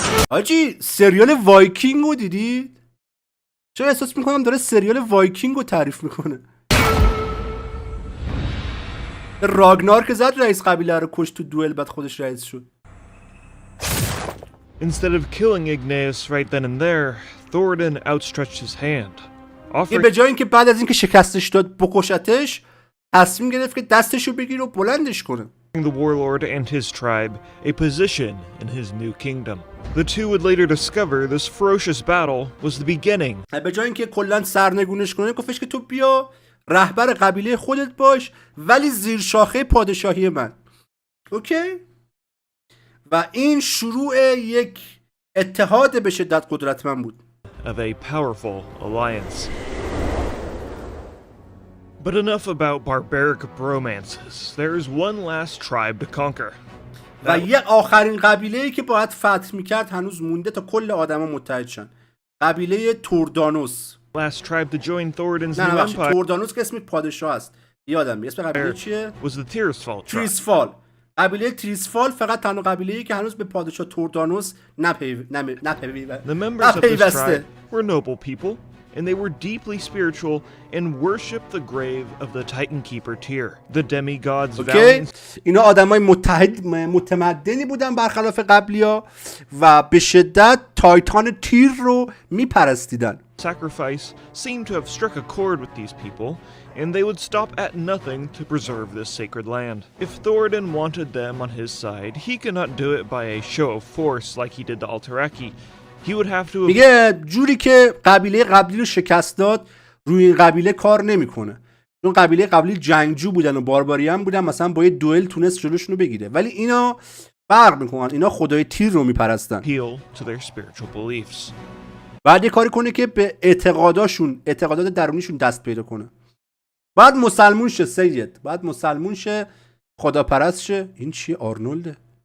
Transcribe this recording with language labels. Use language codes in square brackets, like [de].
[fa] آجی سریال وایکینگ رو دیدید؟ چرا احساس میکنم داره سریال وایکینگ رو تعریف میکنه. راگنار که زد رئیس قبیله رو کشت تو دوئل، بعد خودش رئیس شد. [en] Instead of killing Igneous right then and there, Thoradin outstretched his hand. [fa] این به جای اینکه بعد از اینکه شکستش داد بکشتش، تصمیم گرفت که دستشو بگیره و بلندش کنه. [en] The warlord and his tribe a position in his new kingdom. The two would later discover this ferocious battle was the beginning. [fa] به جای اینکه کلا سرنگونش کنه، گفتش که تو بیا رهبر قبیله خودت باش، ولی زیر شاخه پادشاهی من. اوکی؟ و این شروع یک اتحاد به شدت قدرتمند بود. [en] Of a powerful alliance. But enough about barbaric bromances. There is one last tribe to conquer. [fa] و یه آخرین قبیله‌ای که باید فتح می‌کرد هنوز مونده تا کل آدما متحد شن. قبیله توردانوس. [en] Last tribe to join Thoradin's [fa] نه [en] new empire. [fa] توردانوس که اسم پادشاه است. یادم میاد. اسم قبیله چیه؟ [en] Was the Tirisfal tribe. [fa] تریسفال. قبیله تریسفال فقط تنها قبیله‌ای که هنوز به پادشاه توردانوس [en] The members of this tribe were noble people, and they were deeply spiritual and worshipped the grave of the Titan Keeper Tyr, the demigod's valiant. اینا آدمای متمدنی بودن برخلاف قبلی‌ها و به شدت تایتان تیر رو میپرستیدن. Sacrifice seemed to have struck a chord with these people, and they would stop at nothing to preserve this sacred land. If Thoradin wanted them on his side, he could not do it by a show of force like he did the Alteraki. He would have to. [fa] میگه جوری که قبیله قبلی رو شکست داد روی این قبیله کار نمیکنه. چون قبیله قبلی جنگجو بودن و بارباریان بودن، مثلا با یه دوئل تونست جلوشون رو بگیره، ولی اینا فرق میکنن. اینا خدای تیر رو میپرستن. [en] Appeal to their spiritual beliefs. [fa] بعد یه کاری کنه که به اعتقادات درونیشون دست پیدا کنه. بعد مسلمون شه سید. بعد مسلمون شه، خداپرست شه. این چیه؟ آرنولده.